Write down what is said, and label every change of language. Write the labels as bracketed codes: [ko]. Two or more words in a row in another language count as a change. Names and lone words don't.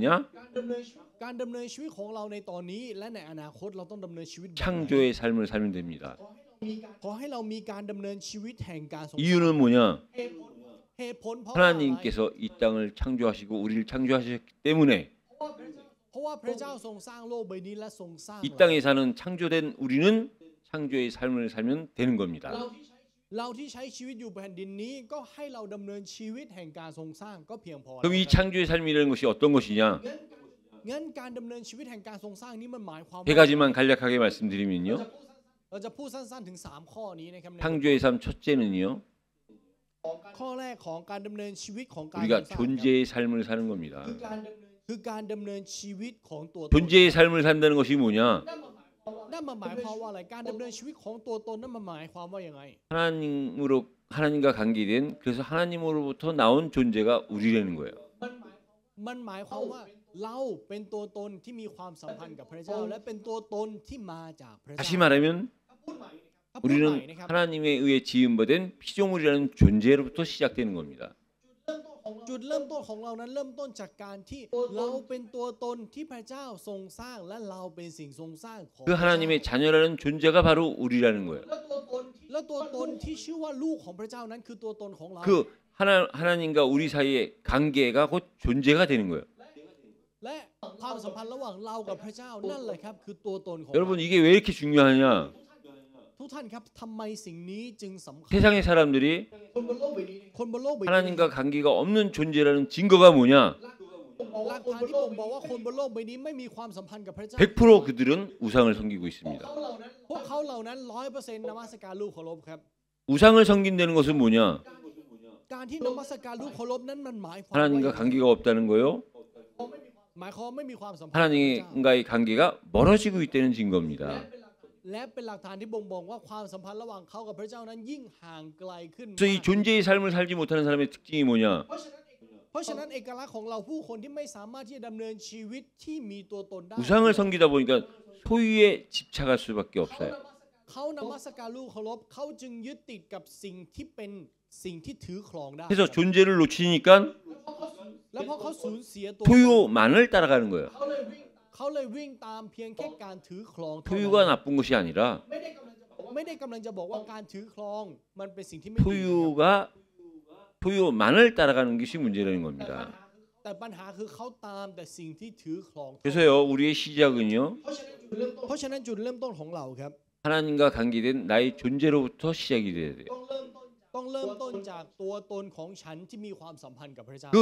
[th] การดำเนินชีวิตของเราในตอนนี้และในอนาคตเราต้องดำเนินชีวิตแบบไหน [ko] 창조의 삶을 살면 됩니다. [th] ขอให้เรามีการดำเนินชีวิตแห่งการทรง [ko] 이유는 뭐냐? [th] เหตุผลเพราะว่าอะไร [ko] 하나님께서 이 땅을 창조하시고 우리를 창조하셨기 때문에 [th] เพราะว่าพระเจ้าทรงสร้างโลกใบนี้และทรงสร้าง [ko] 이 땅에 사는 창조된 우리는 창조의 삶을 살면 되는 겁니다. [th] เราที่ใช้ชีวิตอยู่แผ่นดินนี้ก็ให้เราดำเนินชีวิตแห่งการทรงสร้างก็เพียงพอ [ko] 그럼 이 창조의 삶이라는 것이 어떤 것이냐? [th] งั้นการดำเนินชีวิตแห่งการทรงสร้างนี้มันหมายความ [ko] 세 가지만 간략하게 말씀드리면요. [th] เราจะพูดสั้นๆถึง3ข้อนี้นะครับ [ko] 창조의 삶 첫째는요. [th] ข้อแรกของการดำเนินชีวิตของการ [ko] 우리가 존재의 삶을 사는 겁니다. [th] คือการดำเนินชีวิตของตัวตน [ko] 존재의 삶을 산다는 것이 뭐냐? [th] นั่นมันหมายความว่าอะไรการดำเนินชีวิตของตัวตนนั่นมันหมายความว่ายังไง [ko] 하나님과 관계된 그래서 하나님으로부터 나온 존재가 우리라는 거예요. [th] มันหมายความว่าเราเป็นตัวตนที่มีความสัมพันธ์กับพระเจ้าและเป็นตัวตนที่มาจากพระเจ้า [ko] 다시 말하면 [th] ถ้าพูดใหม่ [ko] 우리는 [th] นะครับ [ko] 하나님에 의해 지음받은 피조물이라는 존재로부터 시작되는 겁니다. [th] จุดเริ่มต้นของเรานั้นเริ่มต้นจากการที่เราเป็นตัวตนที่พระเจ้าทรงสร้างและเราเป็นสิ่งทรงสร้างของ [ko] 그 하나님의 자녀라는 존재가 바로 우리라는 거예요. [th] และตัวตนที่ชื่อว่าลูกของพระเจ้านั้นคือตัวตนของเรา [ko] 그 하나님과 우리 사이의 관계가 곧 존재가 되는 거예요. [th] และความสัมพันธ์ระหว่างเรากับพระเจ้านั่นแหละครับคือตัวตนของ [ko] 여러분 이게 왜 이렇게 중요하냐? [th] ทุกท่านครับทำไมสิ่งนี้จึงสำคัญ [ko] 세상의 사람들이 [th] คนบนโลกใบนี้ [ko] 하나님과 관계가 없는 존재라는 증거가 뭐냐? [th] หลักฐานที่ผมบอกว่าคนบนโลกใบนี้ไม่มีความสัมพันธ์กับพระเจ้า [ko] 100% 그들은 우상을 섬기고 있습니다. [th] พวกเขาเหล่านั้น 100% นมัสการลูกเคารพครับ [ko] 우상을 섬긴다는 것은 뭐냐? [th] การที่นมัสการรูปเคารพนั้นมันหมายความว่า [ko] 하나님과 관계가 없다는 거요. [th] หมายความไม่มีความสัมพันธ์กับพระเจ้า [ko] 하나님과의 관계가 멀어지고 있다는 증거입니다. [th] และเป็นหลักฐานที่บ่งบอกว่าความสัมพันธ์ระหว่างเขากับพระเจ้านั้นยิ่งห่างไกลขึ้น [ko] 그래서 이 존재의 삶을 살지 못하는 사람의 특징이 뭐냐? [th] เพราะฉะนั้นเอกลักษณ์ของเราผู้คนที่ไม่สามารถที่จะดำเนินชีวิตที่มีตัวตนได้ [ko] 우상을 섬기다 보니까 소유에 집착할 수밖에 없어요. [th] เขานมัสการรูปเคารพเขาจึงยึดติดกับสิ่งที่เป็นสิ่งที่ถือครองได้ [ko] 그래서 존재를 놓치니까 [th] แล้วพอเขาสูญเสียตัว [ko] 소유만을 따라가는 거예요. [th] เขาเลยวิ่งตามเพียงแค่การถือครองเท่านั้น [ko] 소유가 나쁜 것이 아니라 [th] ไม่ได้กำลังจะบอกว่าการถือครองมันเป็นสิ่งที่ไม่ดี [ko] 소유만을 따라가는 것이 문제라는 겁니다. [th] แต่ปัญหาคือเขาตามแต่สิ่งที่ถือครอง [ko] 그래서요, 우리의 시작은요, [th] เพราะฉะนั้นจุดเริ่มต้นของเราครับ [ko] 하나님과 관계된 나의 존재로부터 시작이 돼야 돼요. [th] ต้องเริ่มต้นจากตัวตนของฉันที่มีความสัมพันธ์กับพระเจ้า